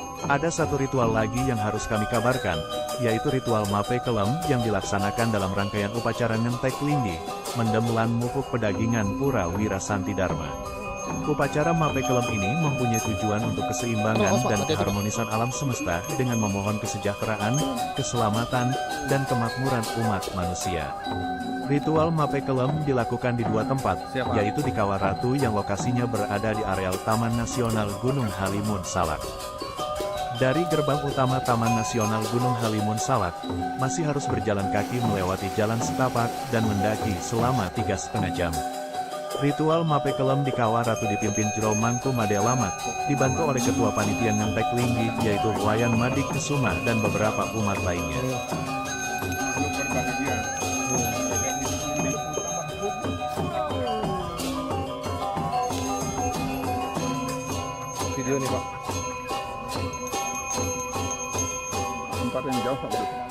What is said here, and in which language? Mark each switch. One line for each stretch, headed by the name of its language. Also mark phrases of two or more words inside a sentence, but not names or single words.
Indonesian: Ada satu ritual lagi yang harus kami kabarkan, yaitu ritual Mape Kelem yang dilaksanakan dalam rangkaian upacara Ngentek Linggi, Mendem lan Mupuk Pedagingan Pura Wira Santi Dharma. Upacara Mape Kelem ini mempunyai tujuan untuk keseimbangan dan keharmonisan alam semesta dengan memohon kesejahteraan, keselamatan, dan kemakmuran umat manusia. Ritual Mape Kelem dilakukan di dua tempat, yaitu di Kawah Ratu yang lokasinya berada di areal Taman Nasional Gunung Halimun Salak. Dari gerbang utama Taman Nasional Gunung Halimun Salak, masih harus berjalan kaki melewati jalan setapak dan mendaki selama 3,5 jam. Ritual Mape Kelem di Kawah Ratu dipimpin Jero Mangku Made Lamat, dibantu oleh Ketua Panitia Ngentek Linggi yaitu Wayan Madik Kesuma dan beberapa umat lainnya. Video nih Pak. Tempat yang jauh Pak.